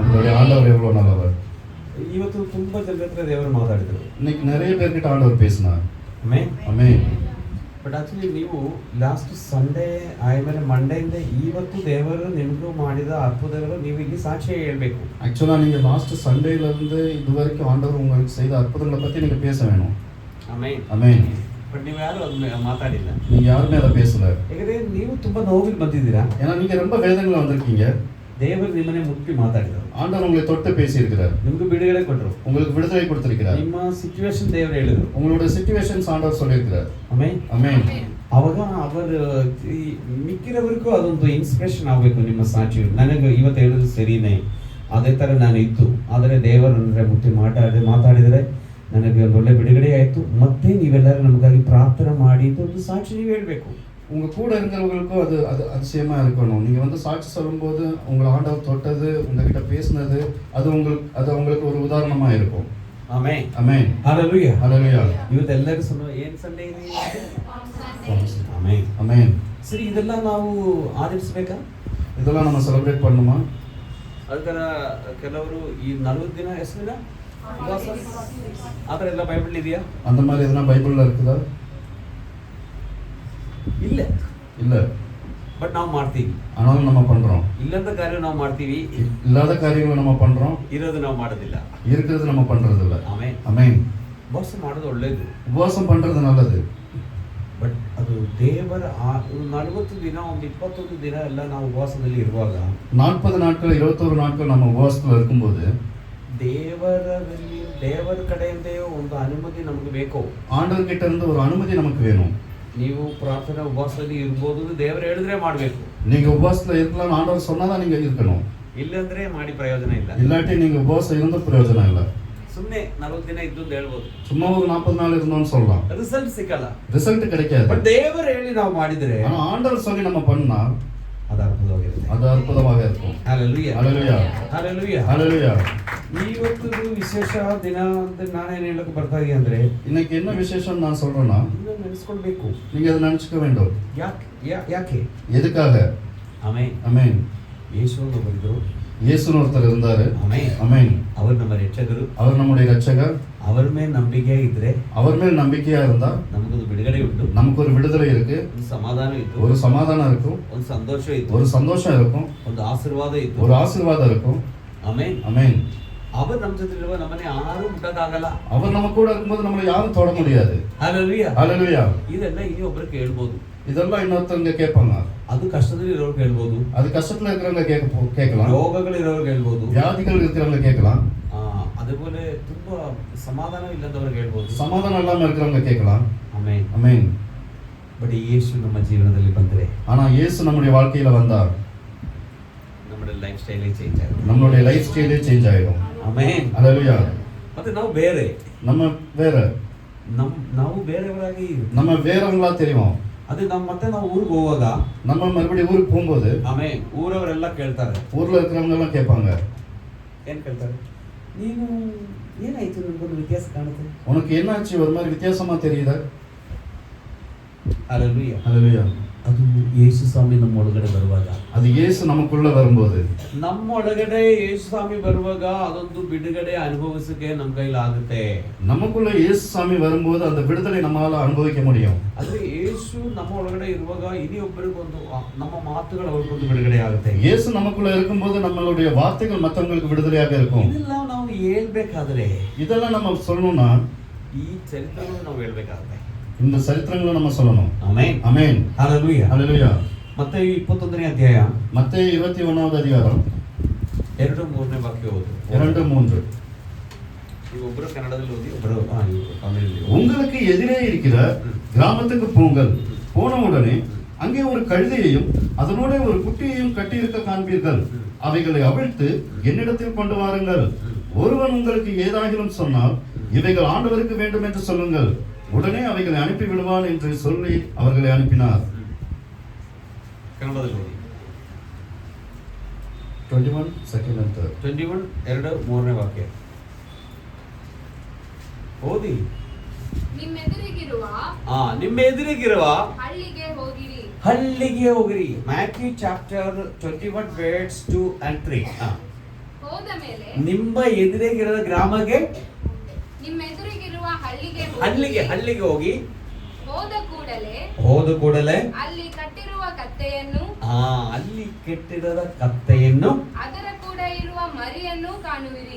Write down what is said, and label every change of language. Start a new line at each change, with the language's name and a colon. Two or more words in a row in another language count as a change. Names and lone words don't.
Tamil: நம்மளுடைய ஆண்டவர் எவ்வளவு நல்லவர்.
Kannada: ಇವತ್ತು ತುಂಬಾ ಜನರ ಹತ್ರ ದೇವರು ಮಾತಾಡಿದ್ರು.
Tamil: இன்னைக்கு நிறைய பேர்கிட்ட ஆண்டவர் பேசினார்.
Kannada: ಆಮೆನ್ ಆಮೆನ್. ಬಟ್ ಆಕ್ಚುಲಿ ನೀವು
English: last Sunday
Kannada: ಆಮೇಲೆ ಮಂಡೆಯಿಂದ ಇವತ್ತು ದೇವರು ನಿಮಗೂ ಮಾಡಿದ ಅದ್ಭುತಗಳು ನೀವು ಇಲ್ಲಿ ಸಾಕ್ಷಿ ಹೇಳ್ಬೇಕು.
Tamil: ஆக்சுவலா நீங்க
English: last Sunday
Tamil: இருந்து இது வரைக்கும் ஆண்டவர் உங்களுக்கு செய்த அற்புதங்களை பத்தி நீங்க பேச வேணும்.
Kannada: ಆಮೆನ್.
Tamil: ஆமென்.
Kannada: ಬಟ್ ನೀವು ಯಾರು ಅದನ್ನ ಮಾತಾಡಿಲ್ಲ.
Tamil: நீங்க யாருமே அதை பேசல.
Kannada: ಯಾಕಂದ್ರೆ ನೀವು ತುಂಬಾ ನೋವಿಗೆ ಬಂದಿದ್ದೀರಾ.
Tamil: ஏன்னா நீங்க ரொம்ப வேதனையில வந்திருக்கீங்க.
Kannada: ದೇವರು ನಿಮ್ಮನ್ನೇ ಮುಟ್ಟಿ ಮಾತಾಡಿದರು.
Tamil: ஆண்டவர் உங்களை தொட்டு பேசி இருக்கிறார்.
Kannada: ನಿಮಗೆ ಬಿಡುಗಡೆ ಕೊಟ್ಟರು.
Tamil: உங்களுக்கு விடுதலை கொடுத்திருக்கிறார்.
Kannada: ನಿಮ್ಮ ಸಿಚುವೇಶನ್ ದೇವರು ಹೇಳಿದರು.
Tamil: உங்களுடைய ಸಿಚುವೇಶನ್ಸ್ ஆண்டவர் சொல்லியிருக்கிறார்.
Kannada: ಆಮೆನ್. ಆಮೆನ್. ಅವಾಗ ಅವರು ಮಿಕ್ಕಿರವರಿಗೂ ಅದೊಂದು ಇನ್ಸ್ಪಿರೇಷನ್ ಆಗಬೇಕು ನಿಮ್ಮ ಸಾಕ್ಷಿ. ನನಗೆ ಇವತ್ತು ಹೇಳಿದ್ರು ಸರಿನೇ, ಅದೇ ಥರ ನಾನು ಇತ್ತು, ಆದರೆ ದೇವರನ್ನೇ ಮುಟ್ಟಿ ಮಾತಾಡಿದರೆ ನನಗೆ ಒಂದು ಒಳ್ಳೆ ಬಿಡುಗಡೆ ಆಯಿತು. ಮತ್ತೆ ನೀವೆಲ್ಲರೂ ನಮಗಾಗಿ ಪ್ರಾರ್ಥನೆ ಮಾಡಿ ಒಂದು ಸಾಕ್ಷಿ ನೀವು ಹೇಳಬೇಕು.
Tamil: உங்க கூட இருக்கிறவங்களுக்கும் அது அது அதிசயமா இருக்கணும். நீங்க வந்து சாட்சி சொல்லும்போது உங்களை ஆண்டவர் தொட்டது, உங்ககிட்ட பேசினது, அது உங்களுக்கு ஒரு உதாரணமா இருக்கும்.
Kannada: ಆಮೆನ್. ಆಮೆನ್. ಹಲ್ಲೆಲೂಯಾ. ಹಲ್ಲೆಲೂಯಾ. ಇವತ್ತೆಲ್ಲರೂ ಏನು ಸಂಡೇ ಇದೆ? ಆಮೆನ್. ಆಮೆನ್. ಸರಿ, ಇದೆಲ್ಲ ನಾವು ಆಚರಿಸಬೇಕಾ?
Tamil: ಇದೆಲ್ಲ நம்ம ಸೆಲೆಬ್ರೇಟ್ பண்ணுமா?
Kannada: ಅದರ ಕೆಲವರು ಈ 40 ದಿನ ಎಷ್ಟು ದಿನ ಉಪವಾಸ ಆ ಥರ ಎಲ್ಲ ಬೈಬಲ್ ಇದೆಯಾ?
Tamil: அந்த மாதிரி எதனா பைபிள்ல இருக்குதா?
Kannada: ಇಲ್ಲ.
Tamil: இல்ல.
Kannada: ಬಟ್ ನಾವು ಮಾಡ್ತೀವಿ.
Tamil: ஆனாலும் நம்ம பண்றோம்.
Kannada: ಇಲ್ಲದ ಕಾರ್ಯ ನಾವು ಮಾಡ್ತೀವಿ,
Tamil: இல்லாத காரியங்களை நம்ம பண்றோம்.
Kannada: ಇರೋದು ನಾವು ಮಾಡೋದಿಲ್ಲ.
Tamil: இருக்கிறது நம்ம பண்றது இல்ல.
Kannada: ಆಮೆನ್. ಆಮೆನ್. ಉಪವಾಸ ಮಾಡೋದು ಒಳ್ಳೇದು.
Tamil: உபவாசம் பண்றது நல்லது.
Kannada: ಬಟ್ ಅದು ದೇವರ 40 ದಿನ ಒಂದು 21 ದಿನ ಎಲ್ಲ ನಾವು ಉಪವಾಸದಲ್ಲಿ ಇರುವಾಗ
Tamil: 40 நாட்கள் 21 நாட்கள் நம்ம உபவாசத்துல இருக்கும்போது
Kannada: ದೇವರ ಕಡೆಯಿಂದ ಒಂದು ಅನುಮತಿ ನಮಗೆ ಬೇಕು.
Tamil: ஆண்டவர் கிட்ட இருந்து ஒரு அனுமதி நமக்கு வேணும்.
Kannada: ನೀವು ಪ್ರಾರ್ಥನಾ ಉಪವಾಸದಲ್ಲಿ ಇರ್ಬೋದು, ದೇವರು ಹೇಳಿದ್ರೆ ಮಾಡಬೇಕು.
Tamil: நீங்க உபவாசத்துல இருக்கலாம், ஆண்டவர் சொன்னாதான் நீங்க இருக்கணும்.
Kannada: ಇಲ್ಲಂದ್ರೆ ಮಾಡಿ ಪ್ರಯೋಜನ ಇಲ್ಲ.
Tamil: இல்லாட்டி நீங்க உபவாசம் இருந்த பிரயோஜனம் இல்ல.
Kannada: ಸುಮ್ಮನೆ 40 ದಿನ ಇದ್ದು ಅಂತ ಹೇಳ್ಬೋದು,
Tamil: சும்மா ஒரு 40 நாள் இருந்தோம்னு சொல்லலாம்,
Kannada: ರಿಸಲ್ಟ್ ಸಿಕ್ಕಲ್ಲ,
Tamil: ரிசல்ட் கிடைக்காது.
Kannada: ಬಟ್ ದೇವರು ಹೇಳಿ ನಾವು ಮಾಡಿದ್ರೆ,
Tamil: ஆனா ஆண்டவர் சொல்லி நம்ம பண்ணா
Kannada: ಅದು ಅದ್ಭುತವಾಗಿರುತ್ತೆ.
Tamil: அது அற்புதமாக இருக்கும்.
Kannada: ಹಲ್ಲೆಲೂಯಾ. ಹಲ್ಲೆಲೂಯಾ. ಹಲ್ಲೆಲೂಯಾ. ಹಲ್ಲೆಲೂಯಾ. ಇವತ್ತು ವಿಶೇಷ ದಿನ ಅಂತ ನಾನೇನು ಹೇಳಕ್ಕೆ ಬರ್ತಾ ಇದೀನಿ ಅಂದ್ರೆ,
Tamil: இன்னைக்கு என்ன விசேஷம் நான் சொல்றேன்னா,
Kannada: ಇದನ್ನ ನೆನೆಸ್ಕೊಳ್ಬೇಕು.
Tamil: நீங்க அதை நினைச்சுக்க வேண்டும்.
Kannada: ಯಾಕೆ?
Tamil: எதுக்காக?
Kannada: ಆಮೆನ್. ಆಮೆನ್. ಯೇಸುವನ್ನು ಬಂದರು,
Tamil: இயேசுன்னு ஒருத்தர் இருந்தாரு.
Kannada: ಆಮೆನ್.
Tamil: ஆமென். அவர் நம்ம ರಕ್ಷಕರು, அவர் நம்முடைய ரட்சகர்.
Kannada: அவர் ಮೇಲೆ ನಂಬಿಕೆ ಇದ್ರೆ,
Tamil: அவர் மேல் நம்பிக்கையா இருந்தா
Kannada: ನಮಗೊಂದು ಬಿಡುಗಡೆ ಉಂಟು,
Tamil: நமக்கு ஒரு விடுதலை இருக்கு,
Kannada: ಒಂದು ಸಮಾಧಾನ ಇತ್ತು,
Tamil: ஒரு சமாதானம் இருக்கும்,
Kannada: ಒಂದು ಸಂತೋಷ ಇತ್ತು,
Tamil: ஒரு சந்தோஷம் இருக்கும்,
Kannada: ಒಂದು ಆಶೀರ್ವಾದ ಇತ್ತು,
Tamil: ஒரு ஆசீர்வாதம் இருக்கும்.
Kannada: ಆಮೆನ್.
Tamil: ஆமென்.
Kannada: அவர் ನಮ್ಮ ಜೊತೆ ಇರುವ ನಮ್ಮನೆ ಯಾರು ಮುಟ್ಟಕ್ಕಾಗಲ್ಲ.
Tamil: அவர் நம்ம கூட இருக்கும்போது நம்மளை யாரும் தொட முடியாது.
Kannada: ಹಲ್ಲೆಲೂಯಾ.
Tamil: ஹல்லேலூயா.
Kannada: ಇದೆಲ್ಲ ಇನ್ನು ಒಬ್ಬರು ಕೇಳ್ಬೋದು,
Tamil: இதெல்லாம் இன்னொருத்தவங்க கேட்பாங்க.
Kannada: ಅದು ಕಷ್ಟದಲ್ಲಿ ಇರೋರು ಕೇಳ್ಬೋದು,
Tamil: அது கஷ்டத்துல இருக்கிறவங்க கேட்கலாம்,
Kannada: ರೋಗಗಳು ಇರೋರು ಕೇಳ್ಬೋದು,
Tamil: வியாதிகள் இருக்கிறவங்க கேட்கலாம்,
Kannada: அதுபோல ತುಂಬಾ ಸಮಾಧಾನ ಇಲ್ಲದವರು ಹೇಳ್ಬೋದು,
Tamil: சமாதானம் இல்லாம இருக்கிறவங்க கேட்கலாம்.
Kannada: ಆಮೆನ್.
Tamil: ஆமென்.
Kannada: ಬಟ್ ಯೇಸು ನಮ್ಮ ಜೀವನದಲ್ಲಿ ಬಂದ್ರೆ,
Tamil: ஆனா இயேசு நம்முடைய வாழ்க்கையில வந்தா
Kannada: ನಮ್ಮ
English: life style change
Kannada: ಆಗುತ್ತೆ,
Tamil: நம்மளுடைய
English: life style change
Tamil: ஆயிடும்.
Kannada: ಆಮೆನ್.
Tamil: ஹல்லேலூயா.
Kannada: ಮತ್ತೆ ನಾವು ಬೇರೆ,
Tamil: நம்ம வேற,
Kannada: ನಾವು ಬೇರೆಯವರಾಗಿ,
Tamil: நம்ம வேறவங்களா தெரியும்.
Kannada: ಅದು ಮತ್ತೆ ನಾವು ಊರಿಗೆ ಹೋಗುವಾಗ,
Tamil: நம்ம மறுபடியும் ஊருக்கு போகும்போது
Kannada: ಆಮೆನ್, ಊರವರೆಲ್ಲ ಕೇಳ್ತಾರೆ,
Tamil: ஊர்ல இருக்கிறவங்க எல்லாம் கேட்பாங்க,
Kannada: ಏನ್ ಕೇಳ್ತಾರೆ, ನೀನು ಏನಾಯ್ತು, ನಿಮ್ಗೊಂದು ವ್ಯತ್ಯಾಸ ಕಾಣುತ್ತೆ,
Tamil: உனக்கு என்னாச்சு, ஒரு மாதிரி வித்தியாசமா தெரியுதா?
Kannada: ಹಲ್ಲೆಲೂಯಾ.
Tamil: ஹல்லேலூயா.
Kannada: ಅದು ಯೇಸು ಸ್ವಾಮಿ ನಮ್ಮ ಒಳಗಡೆ ಬರುವಾಗ,
Tamil: அது இயேசு நமக்குள்ள வரும்போது,
Kannada: ನಮ್ಮ ಒಳಗಡೆ ಯೇಸು ಸ್ವಾಮಿ ಬರುವಾಗ ಅದೊಂದು ಬಿಡುಗಡೆ ಅನುಭವಿಸಕ್ಕೆ ನಮ್ಮ ಕೈಲಿ ಆಗುತ್ತೆ.
Tamil: நமக்குள்ள இயேசு சாமி வரும்போது அந்த விடுதலை நம்மால அனுபவிக்க முடியும்.
Kannada: ಆದ್ರೆ ಯೇಸು ನಮ್ಮ ಒಳಗಡೆ ಇರುವಾಗ ಇನ್ನೊಬ್ಬರಿಗೊಂದು ನಮ್ಮ ಮಾತುಗಳು ಅವ್ರಿಗೊಂದು ಬಿಡುಗಡೆ ಆಗುತ್ತೆ.
Tamil: இயேசு நமக்குள்ள இருக்கும்போது நம்மளுடைய வார்த்தைகள் மற்றவங்களுக்கு விடுதலையாக இருக்கும்.
Kannada: ಇದೆಲ್ಲ ನಾವು ಹೇಳ್ಬೇಕಾದ್ರೆ,
Tamil: இதெல்லாம் நம்ம சொல்லணும்னா
Kannada: ಈ ಚರಿತ್ರೆಗಳು ನಾವು ಹೇಳ್ಬೇಕಾಗುತ್ತೆ,
Tamil: இந்த சரித்திரங்களை நம்ம சொல்லணும்.
Kannada: ಆಮೆನ್.
Tamil: ஆமென்.
Kannada: ಹಲ್ಲೆಲೂಯಾ.
Tamil: ஹல்லேலூயா.
Kannada: ಮತ್ತೆ 21ನೇ ಅಧ್ಯಾಯ
Tamil: மத்தேயு 21வது அதிகாரம்
Kannada: 2-3ನೇ ವಾಕ್ಯ ಓದು.
Tamil: 2-3.
Kannada: ನೀವು ಒಬ್ಬರು ಕನ್ನಡದಲ್ಲಿ ಓದಿ, ಒಬ್ಬರು ತಮಿಳಲ್ಲಿ.
Tamil: உங்களுக்கு எதிரே இருக்கிற கிராமத்துக்கு போங்கள், போனவுடனே அங்கே ஒரு கழுதையையும் அதனோட ஒரு குட்டியையும் கட்டியிருக்க காண்பீர்கள், அவைகளை அவிழ்த்து என்னிடத்தில் கொண்டு வாருங்கள். ஒருவன் உங்களுக்கு ஏதாகிலும் சொன்னால் இவைகள் ஆண்டவருக்கு வேண்டும் என்று சொல்லுங்கள், உடனே அவைகளை அனுப்பி விடுவான் என்று சொல்லி அவர்களை அனுப்பினார்.
Kannada: ಕನ್ನಡದಲ್ಲಿ ಓದಿ.
English: 21 second and third.
Kannada: 21 2-3ನೇ ವಾಕ್ಯ ಓದಿ. ನಿಮ್ಮ ಎದುರಿಗಿರುವ ಹಳ್ಳಿಗೆ ಹೋಗಿರಿ. ಮ್ಯಾಥ್ಯೂ ಚಾಪ್ಟರ್ 21
English: verse 2 and 3.
Kannada: ನಿಮ್ಮ ಎದುರಿಗಿರೋ ಗ್ರಾಮಕ್ಕೆ ನಿಮ್ಮೆದುರಿಗಿರುವ ಹಳ್ಳಿಗೆ ಹೋಗಿ ಹೋದ ಕೂಡಲೇ ಅಲ್ಲಿ ಕಟ್ಟಿರುವ ಕತ್ತೆಯನ್ನು ಅಲ್ಲಿ ಕೆಟ್ಟಿರದ ಕತ್ತೆಯನ್ನು ಅದರ ಕೂಡ ಇರುವ ಮರಿಯನ್ನು ಕಾಣುವಿರಿ.